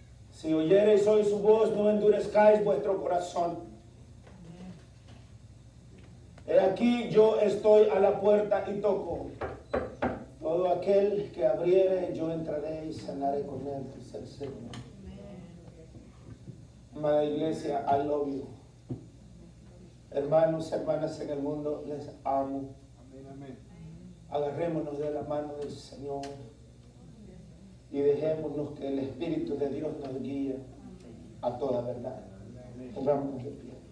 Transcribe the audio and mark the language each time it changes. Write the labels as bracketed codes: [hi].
[es] Si oyereis hoy su voz, no endurezcáis vuestro corazón. He aquí, yo estoy a la puerta y toco. Todo aquel que abriere, yo entraré y cenaré con él, dice el Señor. Amada iglesia, [en] I love you. [es] Hermanos, hermanas en el mundo, les amo. Agarrémonos de la mano del Señor y dejémonos que el Espíritu de Dios nos guíe a toda verdad. Pongámonos de pie.